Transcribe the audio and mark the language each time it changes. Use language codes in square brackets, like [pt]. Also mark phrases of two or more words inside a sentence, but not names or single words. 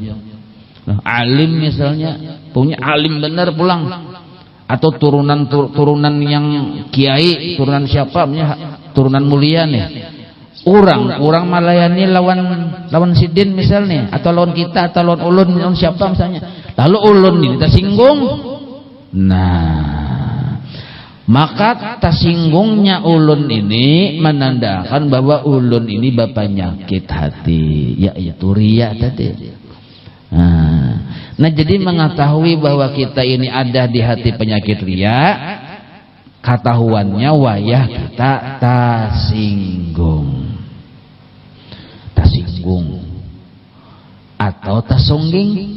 [bjn] Alim misalnya, punya alim benar pulang atau turunan yang kiai, turunan siapa turunan mulia nih. Orang malayani lawan sidin misalnya atau lawan kita atau lawan ulun lawan siapa misalnya. Lalu ulun ini tersinggung. [id] Nah, maka tersinggungnya ulun ini menandakan bahwa ulun ini bapaknya penyakit hati, yaitu riya tadi. Nah, jadi mengetahui bahwa kita ini ada di hati penyakit riya, ketahuannya wayah kita tersinggung atau tersungging.